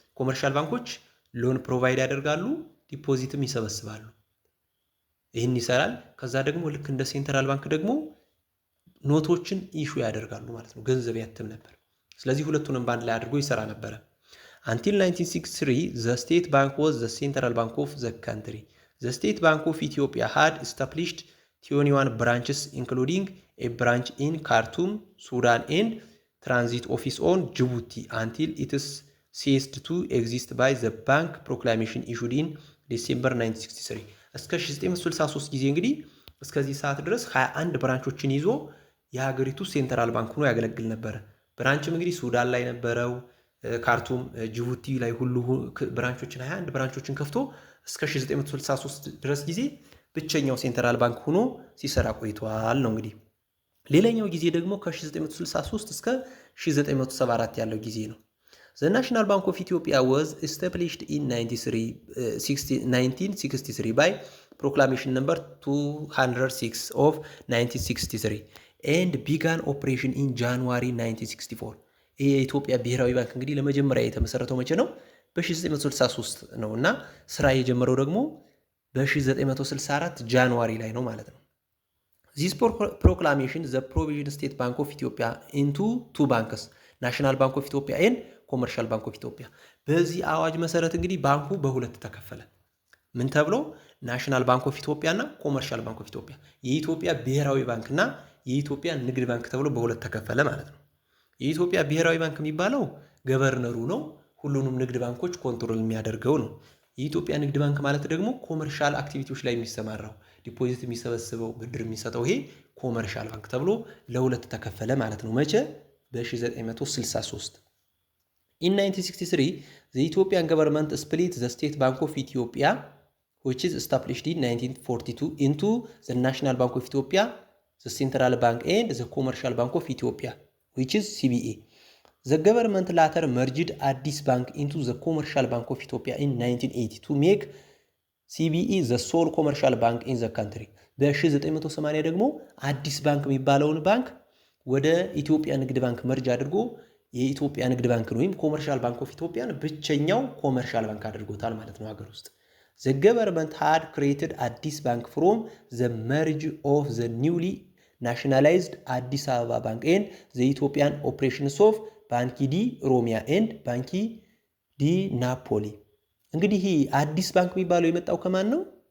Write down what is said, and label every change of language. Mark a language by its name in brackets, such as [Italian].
[Amharic] ኮመርሻል ባንኮች ሎን ፕሮቫይድ ያደርጋሉ፣ ዲፖዚትም ይሰበስባሉ። ይህን ይሰራል። ከዛ ደግሞ ልክ እንደ ሴንትራል ባንክ ደግሞ ኖቶችን ኢሹ ያደርጋሉ ማለት ነው። ገንዘብ ያትም ነበር። ስለዚህ ሁለቱንም ባንድ ላይ አድርጎ ይሰራ ነበረ። [English] until 1963 the state bank was the central bank of the country. The State Bank of Ethiopia had established 21 branches including a branch in Khartoum, Sudan and transit office on Djibouti until it is ceased to exist by the bank proclamation issued in December 1963. [Amharic] እስከ 1963 ጊዜ እንግዲህ እስከዚህ ሰዓት ድረስ 21 ብራንቾችን ይዞ የሀገሪቱ ሴንትራል ባንክ ሆኖ ያገለግል ነበር። ብራንችም እንግዲህ ሱዳን ላይ ነበረው፣ ካርቱም፣ ጅቡቲ ላይ ሁሉ ብራንቾችን 21 ብራንቾችን ከፍቶ እስከ 1963 ድረስ ጊዜ ብቸኛው ሴንትራል ባንክ ሆኖ ሲሰራ ቆይቷል ነው እንግዲህ። ሌላኛው ጊዜ ደግሞ ከ1963 እስከ 1974 ያለው ጊዜ ነው። [English] The National Bank of Ethiopia was established in 1963 by Proclamation number 206 of 1963 and began operation in January 1964. [Amharic] ይህ የኢትዮጵያ ብሔራዊ ባንክ እንግዲህ ለመጀመሪያ የተመሰረተው መቼ ነው? በ1963 ነው እና ስራ የጀመረው ደግሞ በ1964 ጃንዋሪ ላይ ነው ማለት ነው። [English] This proclamation the provision State Bank of Ethiopia into two banks, National Bank of Ethiopia and Commercial Bank of Ethiopia. [Amharic] በዚህ አዋጅ መሰረት እንግዲህ ባንኩ በሁለት ተከፈለ። ምን ተብሎ? ናሽናል ባንክ ኦፍ ኢትዮጵያ እና ኮመርሻል ባንክ ኦፍ ኢትዮጵያ። የኢትዮጵያ ብሔራዊ ባንክ እና የኢትዮጵያ ንግድ ባንክ ተብሎ በሁለት ተከፈለ ማለት ነው። የኢትዮጵያ ብሔራዊ ባንክ የሚባለው ገቨርነሩ ነው፣ ሁሉንም ንግድ ባንኮች ኮንትሮል የሚያደርገው ነው። የኢትዮጵያ ንግድ ባንክ ማለት ደግሞ ኮመርሻል አክቲቪቲዎች ላይ የሚሰማራው ዲፖዚት የሚሰበስበው ብድር የሚሰጠው ይሄ ኮመርሻል ባንክ ተብሎ ለሁለት ተከፈለ ማለት ነው። መቼ? [English] በ1963 In 1963 the Ethiopian government split the State Bank of Ethiopia which is established in 1942 into the National Bank of Ethiopia, the Central Bank and the Commercial Bank of Ethiopia which is CBE. The government later merged Addis Bank into the Commercial Bank of Ethiopia in 1980 to make CBE the sole commercial bank in the country. [Amharic] በ1980 ደግሞ አዲስ ባንክ የሚባለውን ባንክ ወደ ኢትዮጵያ ንግድ ባንክ መርጅ አድርጎ የኢትዮጵያ ንግድ ባንክን ወይም ኮመርሻል ባንክ ኦፍ ኢትዮጵያን ብቸኛው ኮመርሻል ባንክ አድርጎታል ማለት ነው ሀገር ውስጥ። [English] The government had created Addis Bank from the merge of the newly nationalized Addis Ababa Bank and the Ethiopian operations of [Amharic] ባንኪ ዲ ሮሚያ ኤንድ ባንኪ ዲ ናፖሊ። እንግዲህ ይህ አዲስ ባንክ የሚባለው የመጣው ከማን ነው?